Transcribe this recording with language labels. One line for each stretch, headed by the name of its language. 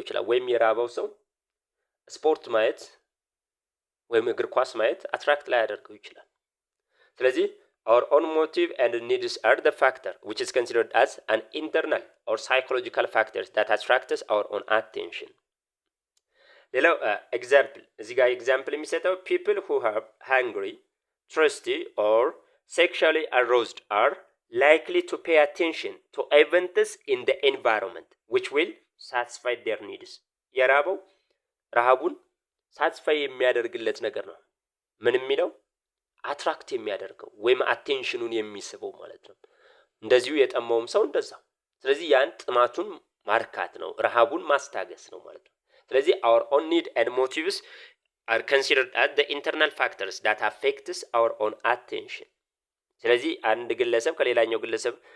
Amharic: ወይም የራበው ሰው ስፖርት ማየት ወይም እግር ኳስ ማየት አትራክት ሊያደርገው ይችላል። ስለዚህ
English: our own motive and needs are the factor which is considered as an internal or psychological factors that attracts our own attention. ሌላው example
Amharic: እዚህ ጋር
English: example የሚሰጠው people who are hungry, thirsty or sexually aroused are likely to pay attention to events in the environment which will satisfy their needs.
Amharic: የራበው ረሃቡን ሳትስፋይ የሚያደርግለት ነገር ነው። ምን የሚለው አትራክት የሚያደርገው ወይም አቴንሽኑን የሚስበው ማለት ነው። እንደዚሁ የጠማውም ሰው እንደዛው። ስለዚህ ያን ጥማቱን ማርካት ነው፣ ረሃቡን ማስታገስ ነው ማለት ነው። ስለዚህ
English: our own need and motives are considered as the internal factors that affects our own attention።
Amharic: ስለዚህ አንድ ግለሰብ ከሌላኛው ግለሰብ